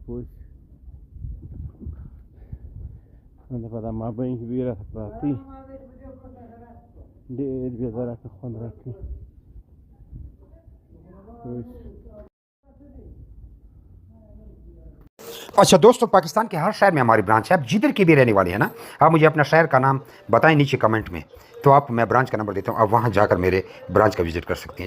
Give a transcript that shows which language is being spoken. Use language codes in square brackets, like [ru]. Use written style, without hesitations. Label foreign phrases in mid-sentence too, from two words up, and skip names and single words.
[ps] پوه شوې په دا مابین کې دوی راته پراته دي، ډېر بې درکه خوند راکوي. [ur] اچھا دوستوں، پاکستان کے ہر شہر میں ہماری برانچ ہے. آپ جدھر کی بھی رہنے والے ہیں نا، آپ مجھے اپنا شہر کا نام بتائیں نیچے کمنٹ میں، تو آپ میں برانچ کا نمبر دیتا ہوں، آپ وہاں جاکر میرے برانچ کا وزٹ کر سکتے ہیں.